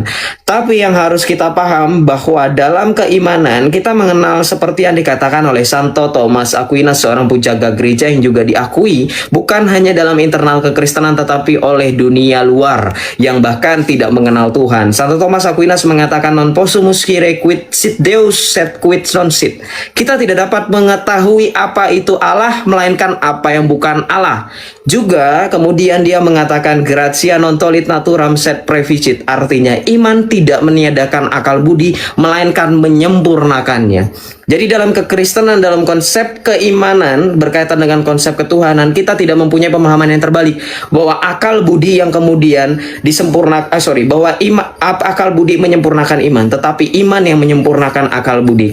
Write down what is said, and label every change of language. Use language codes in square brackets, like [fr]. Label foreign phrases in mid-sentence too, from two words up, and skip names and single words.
[id] Tapi yang harus kita paham bahwa dalam keimanan kita mengenal seperti yang dikatakan oleh Santo Thomas Aquinas, seorang penjaga gereja yang juga diakui bukan hanya dalam internal kekristenan tetapi oleh dunia luar yang bahkan tidak mengenal Tuhan. Santo Thomas Aquinas mengatakan, [la] non possumus scire quid sit Deus sed quid non sit. [id] Kita tidak dapat mengetahui apa itu Allah melainkan apa yang bukan Allah. Juga kemudian dia mengatakan [la] gratia non tollit naturam sed preficit, [id] artinya iman tidak meniadakan akal budi melainkan menyempurnakannya. Jadi dalam kekristenan, dalam konsep keimanan berkaitan dengan konsep ketuhanan, kita tidak mempunyai pemahaman yang terbalik bahwa akal budi yang kemudian akal budi menyempurnakan iman, tetapi iman yang menyempurnakan akal budi.